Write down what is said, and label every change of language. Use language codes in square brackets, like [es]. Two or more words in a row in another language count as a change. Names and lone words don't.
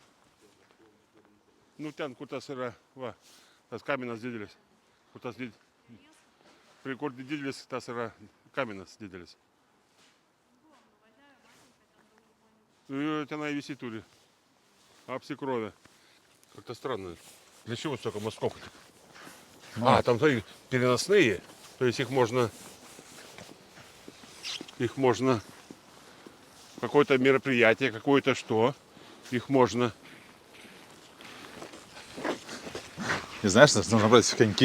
[lt] Nu, ten, kur tas yra, va, tas kaminas didelis. Kur tas prie kur didelis, tas yra kaminas didelis. Tenai visi turi. Apsikrovę. [ru] Как-то странно. Для чего столько мостков? А, там смотри, переносные. То есть их можно какое-то мероприятие, какое-то что. Их можно. Не знаешь, что нужно брать в коньки?